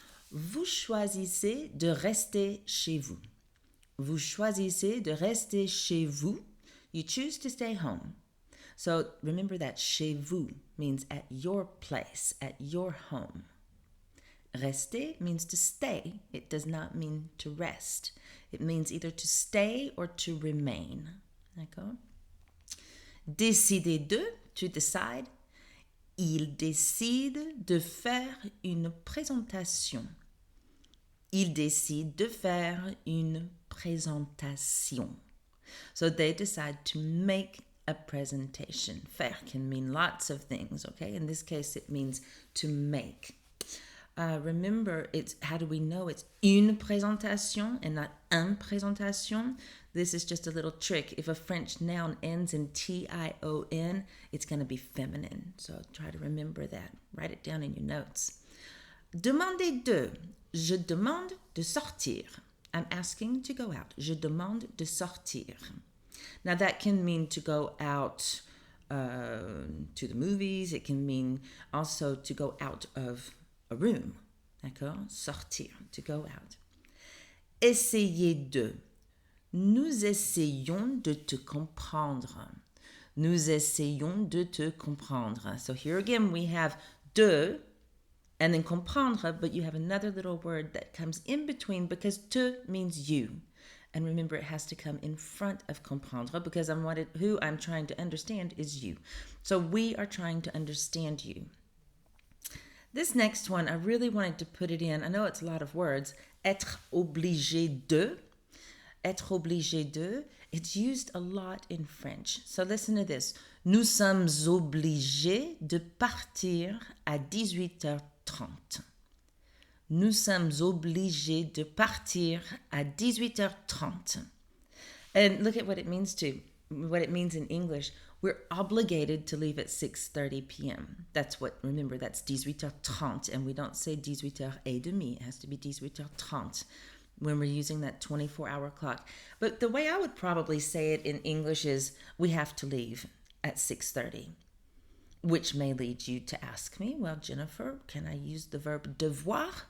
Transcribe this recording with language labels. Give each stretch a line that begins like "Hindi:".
French: Vous choisissez de rester chez vous. Vous choisissez de rester chez vous.
English: You choose to stay home. So remember that
French: chez vous
English: means at your place, at your home. Rester means to stay. It does not mean to rest. It means either to stay or to remain.
French: D'accord? Décider de,
English: to decide.
French: Il décide de faire une présentation. Il décide de faire une présentation.
English: So they decide to make a presentation. Faire can mean lots of things, okay? In this case, it means to make. Remember, it's how do we know it's
French: une présentation
English: and not
French: un présentation?
English: This is just a little trick. If a French noun ends in T-I-O-N, it's going to be feminine. So try to remember that. Write it down in your notes.
French: Demander de. Je demande de sortir.
English: I'm asking to go out.
French: Je demande de sortir.
English: Now that can mean to go out to the movies. It can mean also to go out of a room.
French: D'accord? Sortir,
English: to go out.
French: Essayer de. Nous essayons de te comprendre. Nous essayons de te comprendre.
English: So here again we have de and then comprendre, but you have another little word that comes in between because te means you. And remember, it has to come in front of comprendre because who I'm trying to understand is you. So we are trying to understand you. This next one, I really wanted to put it in. I know it's a lot of words.
French: Être obligé de. Être obligé de.
English: It's used a lot in French. So listen to this.
French: Nous sommes obligés de partir à 18h30. Nous sommes obligés de partir à 18h30.
English: And look at what it means in English. We're obligated to leave at 6:30 p.m. Remember, that's 18h30, and we don't say 18h30. It has to be 18h30 when we're using that 24-hour clock. But the way I would probably say it in English is we have to leave at 6:30, which may lead you to ask me, well, Jennifer, can I use the verb devoir?